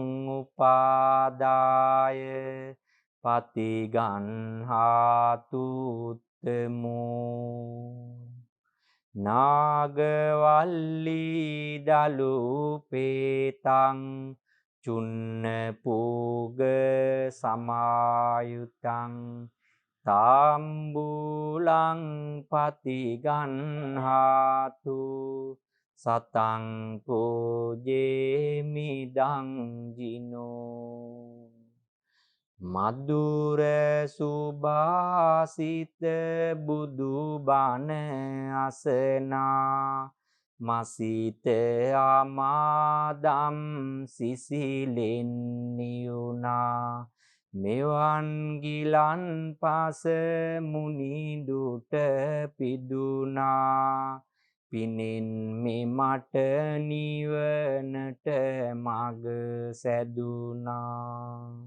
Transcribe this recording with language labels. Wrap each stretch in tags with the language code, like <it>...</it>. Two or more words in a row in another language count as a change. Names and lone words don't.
<pi>උපාදාය පතිගන්හාතු උත්තමෝ නාගවල්ලී දලුපේතං චුන්න පූග සමායුතං තාම්බූලං පතිගන්හාතු සතං පූජේමිදං ජිනෝ මధుර</pi> <si>සුභාසිත බුදු බණ අසනා මසිත ආමාදම් සිසිලෙන් නියුනා මෙවන් ගිලන් පස මුනිදුට පිදුනා පිනෙන් මෙමට නිවනට මග සැදුනා</si>